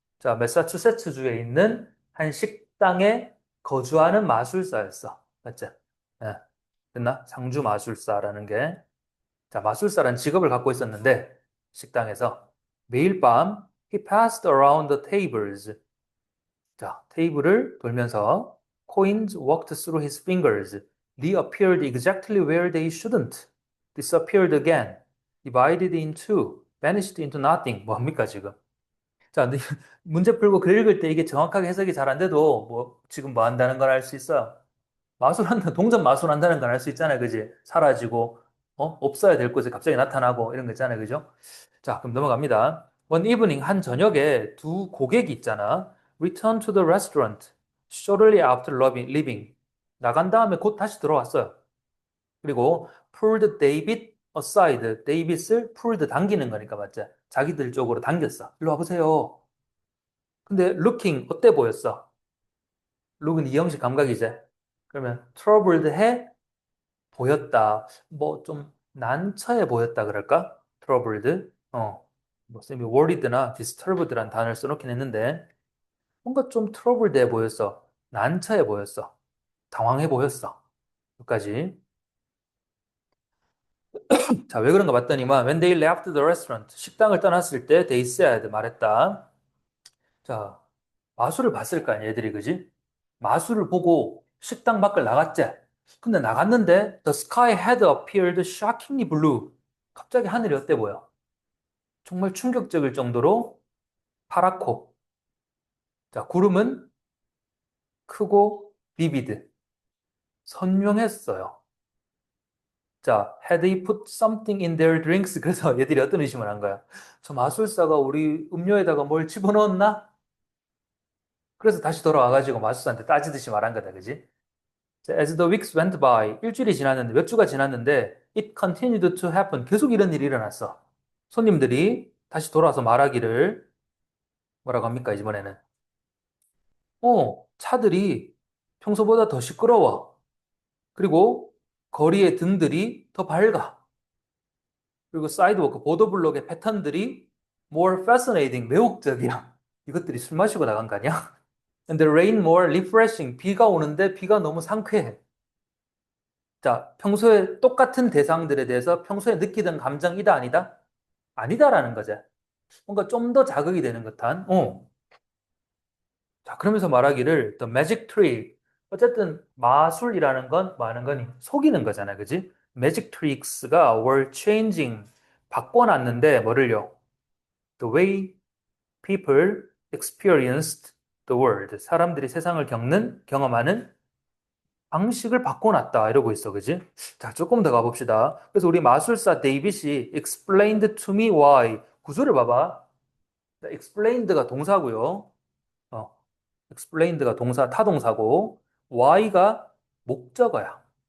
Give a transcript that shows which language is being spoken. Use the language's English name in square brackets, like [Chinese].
[Korean] 자, 매사추세츠주에 있는 한 식당에 거주하는 마술사였어. 맞지? 예, 됐나? 상주 마술사라는 게. 자, 마술사라는 직업을 갖고 있었는데, 식당에서 매일 밤 [English] he passed around the tables. [Korean] 자, 테이블을 돌면서 [English] coins walked through his fingers, reappeared exactly where they shouldn't, disappeared again, divided in two, vanished into nothing. [Korean] 뭡니까 지금? 자, 근데 문제 풀고 글 읽을 때 이게 정확하게 해석이 잘 안 돼도 뭐 지금 뭐 한다는 걸 알 수 있어. 마술한다, 동전 마술한다는 걸 알 수 있잖아요, 그지? 사라지고, 없어야 될 곳에 갑자기 나타나고 이런 거 있잖아요, 그죠? 자, 그럼 넘어갑니다. [English] One evening, [Korean] 한 저녁에 두 고객이 있잖아. [English] Return to the restaurant shortly after leaving. [Korean] 나간 다음에 곧 다시 들어왔어요. 그리고 [English] pulled David aside. [Korean] 데이빗을 pulled 당기는 거니까 맞지? 자기들 쪽으로 당겼어. 일로 와보세요. 근데 looking 어때 보였어? look은 이형식 감각이지. 그러면 troubled 해 보였다. 뭐 좀 난처해 보였다 그럴까? troubled. 뭐 쌤이 worried나 disturbed란 단어를 써놓긴 했는데 뭔가 좀 트러블돼 보였어. 난처해 보였어. 당황해 보였어. 여기까지. 자, 왜 그런가 봤더니만 [English] when they left the restaurant [Korean] 식당을 떠났을 때 [English] they said [Korean] 말했다. 자, 마술을 봤을 거 아니야, 얘들이 그지? 마술을 보고 식당 밖을 나갔지. 근데 나갔는데 [English] the sky had appeared shockingly blue. [Korean] 갑자기 하늘이 어때 보여? 정말 충격적일 정도로 파랗고. 자, 구름은 크고 비비드. 선명했어요. [English] 자, had they put something in their drinks? [Korean] 그래서 얘들이 어떤 의심을 한 거야? 저 마술사가 우리 음료에다가 뭘 집어넣었나? 그래서 다시 돌아와가지고 마술사한테 따지듯이 말한 거다, 그지? [English] 자, as the weeks went by, [Korean] 일주일이 지났는데, 몇 주가 지났는데, [English] it continued to happen. [Korean] 계속 이런 일이 일어났어. 손님들이 다시 돌아와서 말하기를, 뭐라고 합니까, 이번에는? 차들이 평소보다 더 시끄러워. 그리고 거리의 등들이 더 밝아. 그리고 사이드워크, 보도블록의 패턴들이 [English] more fascinating, [Korean] 매혹적이야. 이것들이 술 마시고 나간 거 아니야? [English] And the rain more refreshing, [Korean] 비가 오는데 비가 너무 상쾌해. 자, 평소에 똑같은 대상들에 대해서 평소에 느끼던 감정이다, 아니다? 아니다라는 거지. 뭔가 좀 더 자극이 되는 듯한, 자, 그러면서 말하기를, [English] the magic trick. [Korean] 어쨌든, 마술이라는 건, 뭐 하는 거니? 속이는 거잖아, 그지? [English] magic tricks가 were changing, [Korean] 바꿔놨는데, 뭐를요? [English] The way people experienced the world. [Korean] 사람들이 세상을 경험하는 방식을 바꿔놨다. 이러고 있어, 그지? 자, 조금 더 가봅시다. 그래서 우리 마술사 데이빗이 [English] explained to me why. [Korean] 구조를 봐봐. explained가 동사고요. 어, explained가 동사, 타동사고, why가 목적어야.